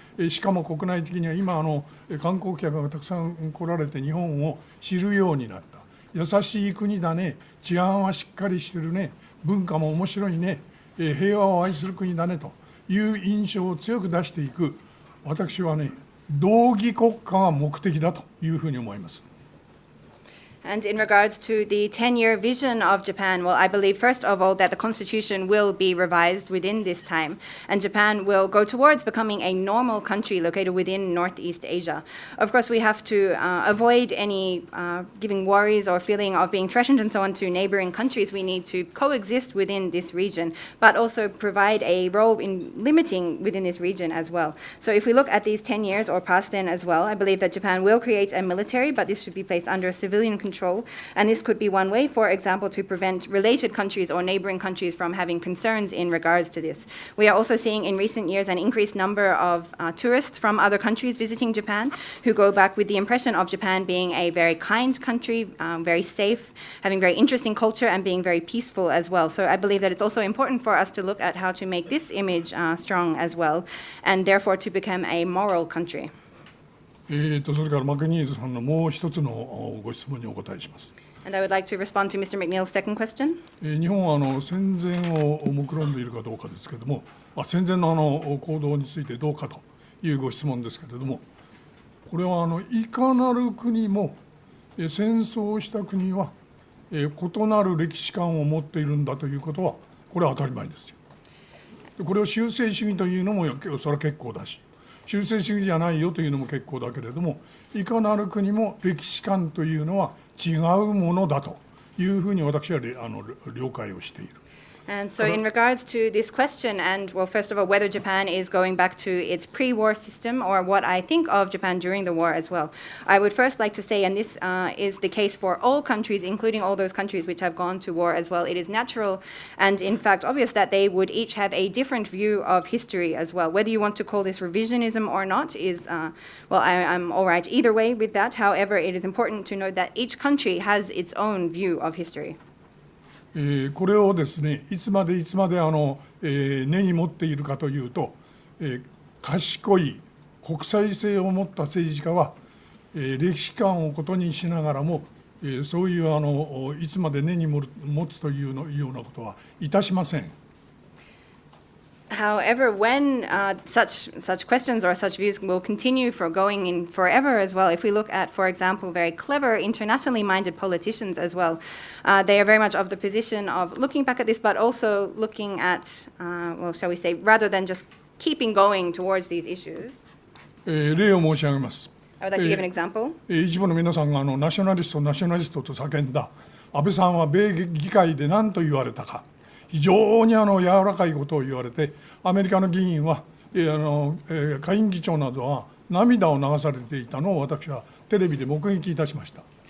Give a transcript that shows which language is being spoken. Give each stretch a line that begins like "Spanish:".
Japanese: しかも国内的には今観光客がたくさん来られて日本を知るようになった。優しい国だね、治安はしっかりしてるね、文化も面白いね、平和を愛する国だねという印象を強く出していく。私はね、道義国家が目的だというふうに思います。
English: And in regards to the 10-year vision of Japan, well, I believe, first of all, that the constitution will be revised within this time, and Japan will go towards becoming a normal country located within Northeast Asia. Of course, we have to avoid any giving worries or feeling of being threatened and so on to neighboring countries. We need to coexist within this region, but also provide a role in limiting within this region as well. So if we look at these 10 years or past then as well, I believe that Japan will create a military, but this should be placed under civilian control. And this could be one way, for example, to prevent related countries or neighboring countries from having concerns in regards to this. We are also seeing in recent years an increased number of tourists from other countries visiting Japan who go back with the impression of Japan being a very kind country, very safe, having very interesting culture, and being very peaceful as well. So I believe that it's also important for us to look at how to make this image strong as well, and therefore to become a moral country.
Japanese: それからマクニーズさんのもう一つのご質問にお答えします。
English: And I would like to respond to Mr. McNeil's second question.
Japanese: 日本は戦前を目論んでいるかどうかですけれども、戦前の行動についてどうかというご質問ですけれども、これはいかなる国も戦争した国は異なる歴史観を持っているんだということは、これは当たり前ですよ。これを修正主義というのもそれは結構だし、修正主義じゃないよというのも結構だけれども、いかなる国も歴史観というのは違うものだというふうに私は了解をしている。
English: And so in regards to this question, and well, first of all, whether Japan is going back to its pre-war system or what I think of Japan during the war as well, I would first like to say, and this is the case for all countries, including all those countries which have gone to war as well, it is natural and in fact obvious that they would each have a different view of history as well. Whether you want to call this revisionism or not is, well, I'm all right either way with that. However, it is important to note that each country has its own view of history.
Japanese: これをですね、いつまで根に持っているかというと、賢い国際性を持った政治家は、歴史観をことにしながらも、そういういつまで根に持つというようなことはいたしません。
English: However, when such questions or such views will continue for going in forever as well, if we look at, for example, very clever, internationally minded politicians as well, they are very much of the position of looking back at this, but also looking at, well, shall we say, rather than just keeping going towards these issues.
Japanese: 例を申し上げます。
English: I would like to give an example.
Japanese: 一部の皆さんがナショナリストと叫んだ安倍さんは米議会で何と言われたか。非常に柔らかいことを言われて、アメリカの議員は下院議長などは涙を流されていたのを私はテレビで目撃いたしました。